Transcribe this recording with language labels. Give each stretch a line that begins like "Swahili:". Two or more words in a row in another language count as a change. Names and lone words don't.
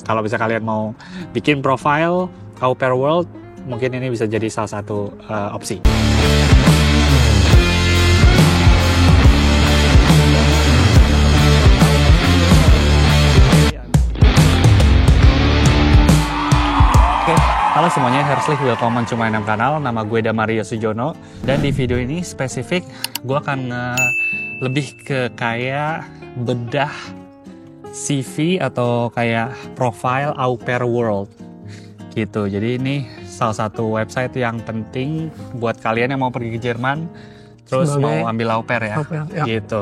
Indonesian: Kalau bisa kalian mau bikin profile Au Pair World, mungkin ini bisa jadi salah satu opsi. Halo semuanya,
German: herzlich willkommen
English: to my
German: kanal.
Indonesian: Nama gue Damario Sujono. Dan di video ini spesifik gue akan lebih ke kayak bedah CV atau kayak profile Au Pair World gitu. Jadi ini salah satu website yang penting buat kalian yang mau pergi ke Jerman terus mau ambil au pair ya, gitu.